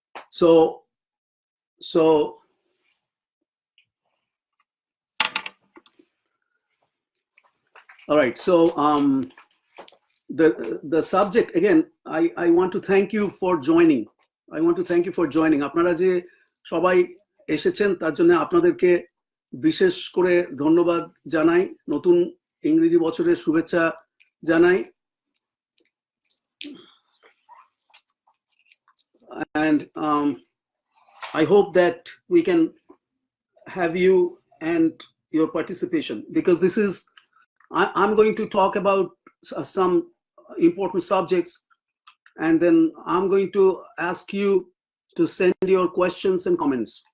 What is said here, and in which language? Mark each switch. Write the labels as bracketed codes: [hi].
[en] So all right, so the subject, again, I want to thank you for joining. I want to thank you for joining. [bn] আপনারা যে সবাই এসেছেন তার জন্য আপনাদেরকে বিশেষ করে ধন্যবাদ জানাই, নতুন ইংরেজি বছরের শুভেচ্ছা জানাই। [en] And I hope that we can have you and your participation, because this is, I'm going to talk about some important subjects, and then I'm going to ask you to send your questions and comments.